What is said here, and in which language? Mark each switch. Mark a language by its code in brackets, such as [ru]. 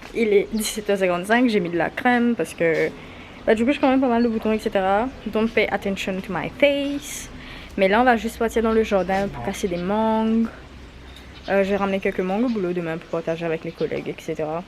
[fr] Il est 17h55, j'ai mis de la crème parce que... Bah, du coup, j'ai quand même pas mal de boutons, etc. [en] Don't pay attention to my face. [fr] Mais là, on va juste partir dans le jardin pour casser des mangues. Je vais ramener quelques mangues au boulot demain pour partager avec les collègues, etc.